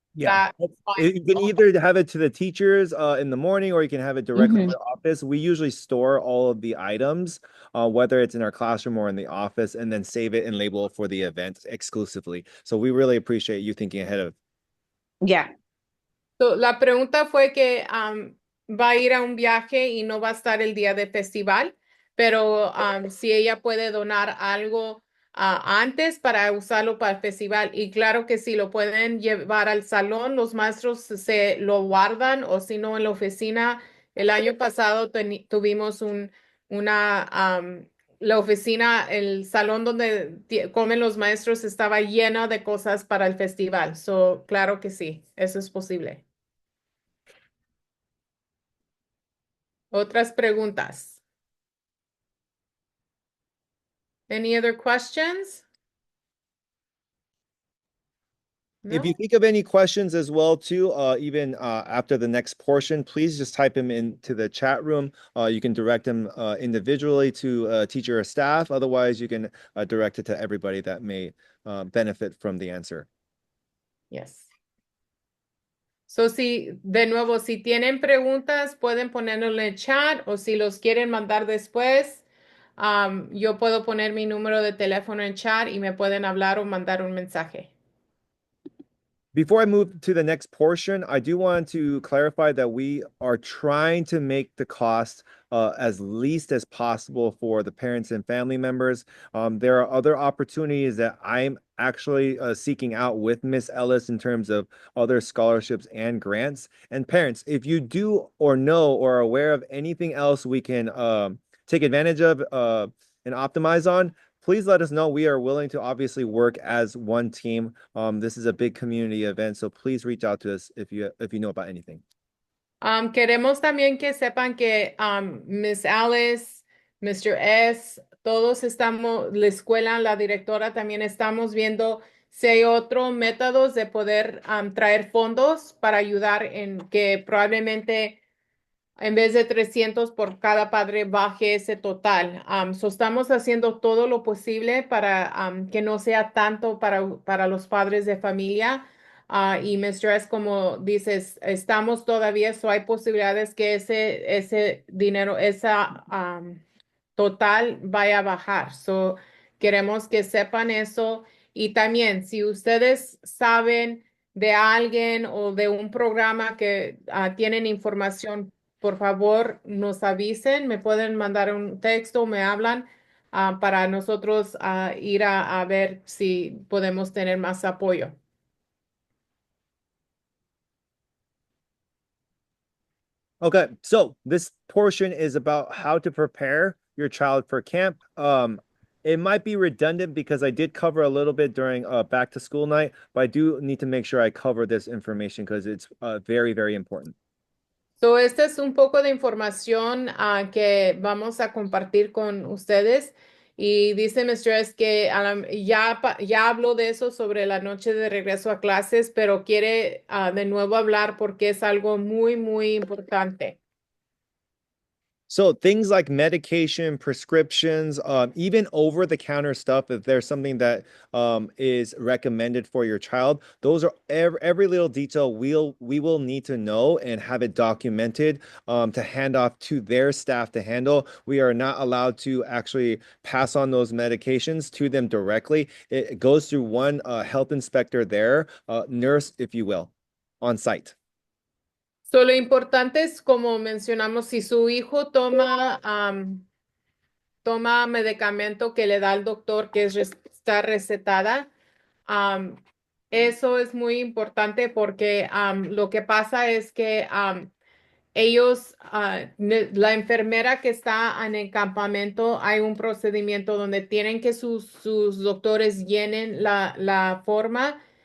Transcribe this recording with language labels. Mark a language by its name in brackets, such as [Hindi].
[English] Yeah. That's fine. You can either have it to the teachers in the morning or you can have it directly to the office. We usually store all of the items, whether it's in our classroom or in the office, and then save it and label it for the event exclusively. So we really appreciate you thinking ahead of. Yeah. [Spanish] So, la pregunta fue que va a ir a un viaje y no va a estar el día de festival, pero si ella puede donar algo antes para usarlo para el festival. Y claro que sí, lo pueden llevar al salón, los maestros se lo guardan o si no en la oficina. El año pasado tuvimos la oficina, el salón donde comen los maestros estaba lleno de cosas para el festival. So, claro que sí, eso es posible. Otras preguntas? [English] Any other questions? If [Spanish] ¿no? [English] you think of any questions as well too, even after the next portion, please just type them into the chat room. You can direct them individually to teacher or staff. Otherwise, you can direct it to everybody that may benefit from the answer. Yes. [Spanish] So, si, de nuevo, si tienen preguntas, pueden ponerlo en el chat o si los quieren mandar después, yo puedo poner mi número de teléfono en chat y me pueden hablar o mandar un mensaje. [English] Before I move to the next portion, I do want to clarify that we are trying to make the cost as least as possible for the parents and family members. There are other opportunities that I'm actually seeking out with Miss Ellis in terms of other scholarships and grants. And parents, if you do or know or are aware of anything else we can take advantage of and optimize on, please let us know. We are willing to obviously work as one team. This is a big community event, so please reach out to us if you know about anything. [Spanish] Queremos también que sepan que Miss Alice, Mr. S, todos estamos, la escuela, la directora, también estamos viendo si hay otros métodos de poder traer fondos para ayudar en que probablemente en vez de 300 por cada padre, baje ese total. So estamos haciendo todo lo posible para que no sea tanto para los padres de familia. Y Mr. S, como dices, estamos todavía, so hay posibilidades que ese dinero, esa total vaya a bajar. So queremos que sepan eso. Y también, si ustedes saben de alguien o de un programa que tienen información, por favor, nos avisen, me pueden mandar un texto, me hablan para nosotros ir a ver si podemos tener más apoyo. [English] Okay, so this portion is about how to prepare your child for camp. It might be redundant because I did cover a little bit during back to school night, but I do need to make sure I cover this information because it's very, very important. [Spanish] So, esta es un poco de información que vamos a compartir con ustedes. Y dice Mr. S que ya habló de eso sobre la noche de regreso a clases, pero quiere de nuevo hablar porque es algo muy, muy importante. [English] So things like medication, prescriptions, even over-the-counter stuff, if there's something that is recommended for your child, those are every little detail we will need to know and have it documented to hand off to their staff to handle. We are not allowed to actually pass on those medications to them directly. It goes through one health inspector there, nurse, if you will, on site. [Spanish] So, lo importante es, como mencionamos, si su hijo toma medicamento que le da el doctor que está recetada, eso es muy importante porque lo que pasa es que ellos, la enfermera que está en el campamento, hay un procedimiento donde tienen que sus doctores llenen la forma.